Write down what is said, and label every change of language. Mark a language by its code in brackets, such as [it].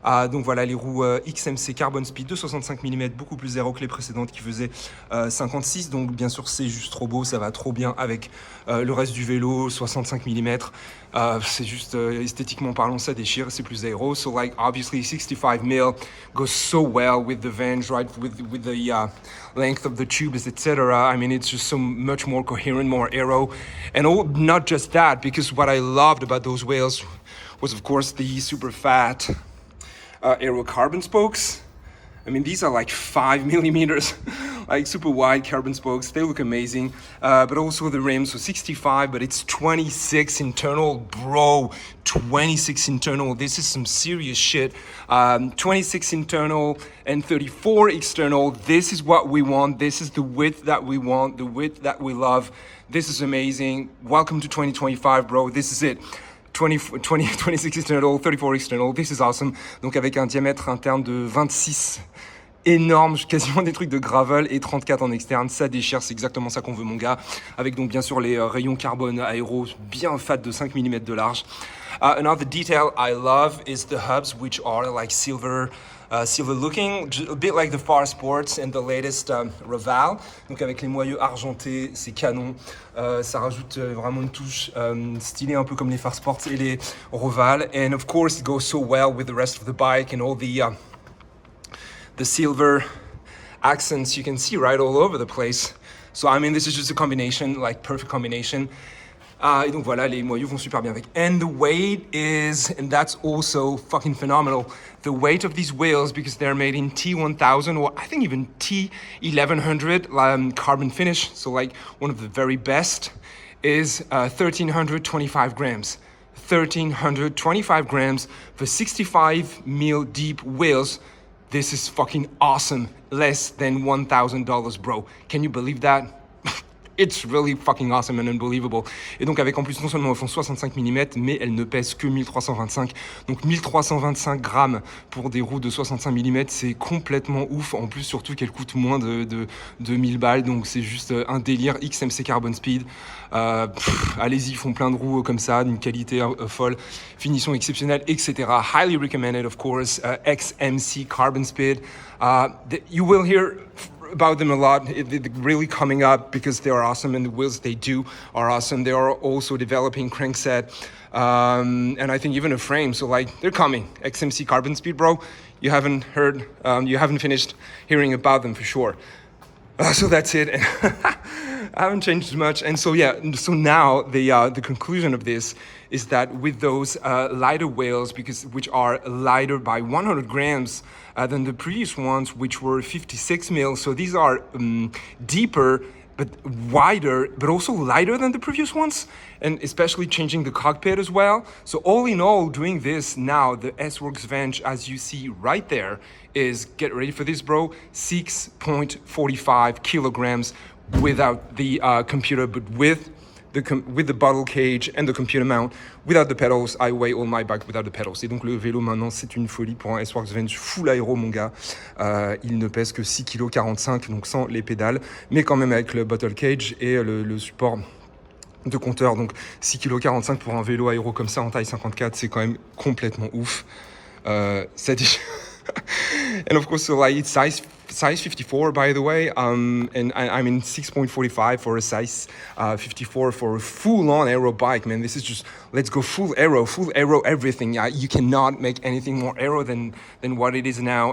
[fr] Donc voilà, les roues XMC CARBONSPEED de 65 mm, beaucoup plus aéro que les précédentes qui faisaient 56. Donc bien sûr, c'est juste trop beau, ça va trop bien avec le reste du vélo, 65 mm. C'est juste esthétiquement parlant, ça déchire, c'est plus aéro. [en] So like obviously 65 mm goes so well with the Venge, right? With the length of the tubes, etc. I mean, it's just so much more coherent, more aero, and not just that, because what I loved about those wheels was of course the super fat Aero carbon spokes. I mean, these are like 5 millimeters, like super wide carbon spokes. They look amazing. But also the rims, so 65, but it's 26 internal, bro. 26 internal. This is some serious shit. 26 internal and 34 external. This is what we want. This is the width that we want, the width that we love. This is amazing. Welcome to 2025, bro. This is it. 26 external, 34 external, this is awesome. [fr] Donc avec un diamètre interne de 26, énorme, quasiment des trucs de gravel, et 34 en externe, ça déchire, c'est exactement ça qu'on veut mon gars. Avec donc bien sûr les rayons carbone aéro bien fat de 5 mm de large. [en] Another detail I love is the hubs, which are like silver looking, a bit like the Far Sports and the latest Reval. [fr] Donc avec les moyeux argentés, c'est canon. Ça rajoute vraiment une touche stylée, un peu comme les Far Sports et les Reval. [en] And of course, it goes so well with the rest of the bike and all the silver accents you can see right all over the place. So I mean, this is just a combination, like perfect combination. [fr] Et donc voilà, les moyeux vont super bien avec. [en] And the weight is, and that's also fucking phenomenal, the weight of these wheels, because they're made in T1000 or I think even T1100 carbon finish, so like one of the very best, is 1,325 grams. 1,325 grams for 65 mil deep wheels. This is fucking awesome. Less than $1,000, bro. Can you believe that? It's really fucking awesome and unbelievable. Et donc avec en plus non seulement elles font 65 mm, mais elles ne pèsent que 1325. Donc 1325 grammes pour des roues de 65 mm, c'est complètement ouf. En plus surtout qu'elles coûtent moins de 1000 balles. Donc c'est juste un délire. XMC CARBONSPEED. Allez-y, ils font plein de roues comme ça, d'une qualité folle, finition exceptionnelle, etc. Highly recommended, of course. XMC CARBONSPEED. You will hear about them a lot. They're really coming up because they are awesome, and the wheels they do are awesome. They are also developing crankset and I think even a frame. So like they're coming. XMC CARBONSPEED, bro. You haven't heard, you haven't finished hearing about them for sure. So that's it. I haven't changed much. And so yeah, so now the conclusion of this is that with those lighter wheels, which are lighter by 100 grams than the previous ones, which were 56 mil. So these are deeper, but wider, but also lighter than the previous ones, and especially changing the cockpit as well. So all in all, doing this now, the Sworks Venge, as you see right there, is, get ready for this, bro, 6.45 kilograms without the computer, but with the bottle cage and the computer mount. Without the pedals, I weigh all my bike without the pedals. [fr] Et donc le vélo maintenant, c'est une folie pour un Sworks Venge full aéro, mon gars. Il ne pèse que 6,45 kg, donc sans les pédales, mais quand même avec le bottle cage et le support de compteur. Donc 6,45 kg pour un vélo aéro comme ça en taille 54, c'est quand même complètement ouf. Ça dit... [en] And of course, so like it's size 54, by the way, and I mean 6.45 for a size 54 for a full-on aero bike, man. This is just, let's go full aero everything. Yeah, you cannot make anything more aero than what it is now.